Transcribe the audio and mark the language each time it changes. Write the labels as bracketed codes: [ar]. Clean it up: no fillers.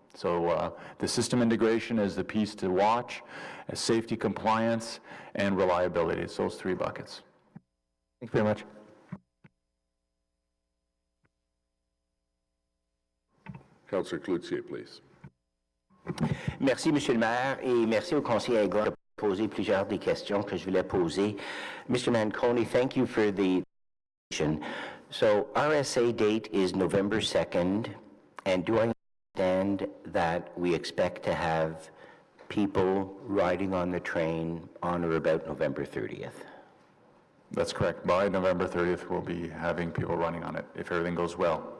[en] So the system integration is the piece to watch, safety, compliance, and reliability. It's those three buckets. Thank you very much. Councillor Cloutier, please. [fr] Merci, Monsieur le maire, et merci au conseiller Aigle de poser plusieurs des questions que je voulais poser. [en] Mr. Manconi, thank you for the presentation. So RSA date is November 2nd, and do I understand that we expect to have people riding on the train on or about November 30th? That's correct. By November 30th, we'll be having people running on it, if everything goes well.